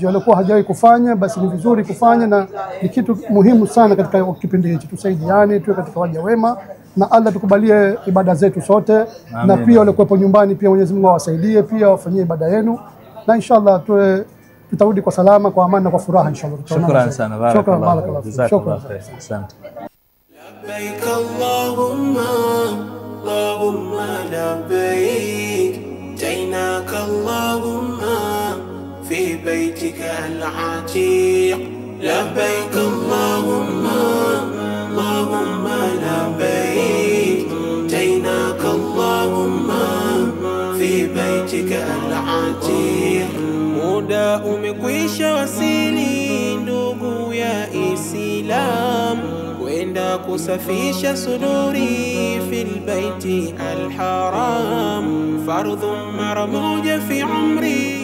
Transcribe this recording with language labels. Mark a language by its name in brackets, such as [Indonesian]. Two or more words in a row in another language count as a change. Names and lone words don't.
[Swahili] Walikuwa hajawahi kufanya, basi ni vizuri kufanya, na ni kitu muhimu sana katika kipindi hichi. Tusaidiane, tuwe katika waja wema, na Allah tukubalie ibada zetu sote. Amen. Na pia walikuwepo nyumbani pia Mwenyezi Mungu awasaidie pia wafanyie ibada yenu, na inshallah tutarudi kwa salama, kwa amani na kwa furaha inshallah. Shukran sana, barakallahu. Shukran. Asante. [Arabic] لبيك اللهم اللهم لبيك جئناك اللهم في بيتك العتيق لبيك اللهم اللهم لبيك جئناك اللهم في بيتك العتيق. [Swahili] Muda umekwisha wasili ndugu ya Islam, kwenda kusafisha suduri [Arabic] في البيت الحرام, [Swahili] fardhu mara moja [Arabic] في عمر.